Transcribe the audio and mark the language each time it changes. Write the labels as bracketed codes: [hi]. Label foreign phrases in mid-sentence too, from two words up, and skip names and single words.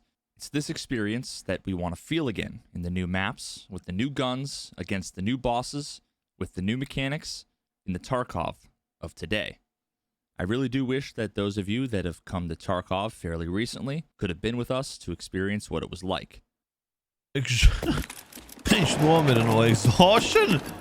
[en] It's this experience that we want to feel again in the new maps, with the new guns, against the new bosses, with the new mechanics, in the Tarkov of today. I really do wish that those of you that have come to Tarkov fairly recently could have been with us to experience what it was like. [lv] Viņš nomira no exhaustion.